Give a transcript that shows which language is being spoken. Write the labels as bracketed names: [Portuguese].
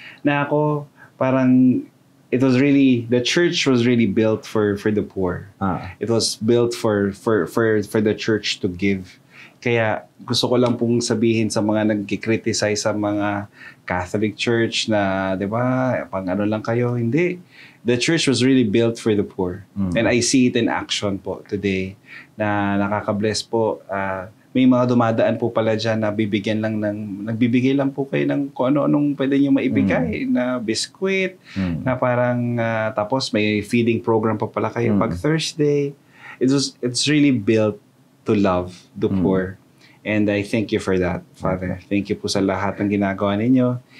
[Filipino] Na ako, parang, [English] the church was really built for the poor. It was built for the church to give. [Filipino] Kaya gusto ko lang pong sabihin sa mga nagkikriticize sa mga Catholic Church na, di ba, pang ano lang kayo, hindi. [English] The church was really built for the poor. And I see it in action po today [Filipino] na nakaka-bless po. May mga dumadaan po pala dyan na nagbibigay lang po kayo ng kung ano-anong pwede nyo maibigay na biskwit, na parang, tapos may feeding program pa pala kayo pag Thursday. [English] It's really built to love the poor. And I thank you for that, Father. Thank you [Filipino] po sa lahat ng ginagawa ninyo.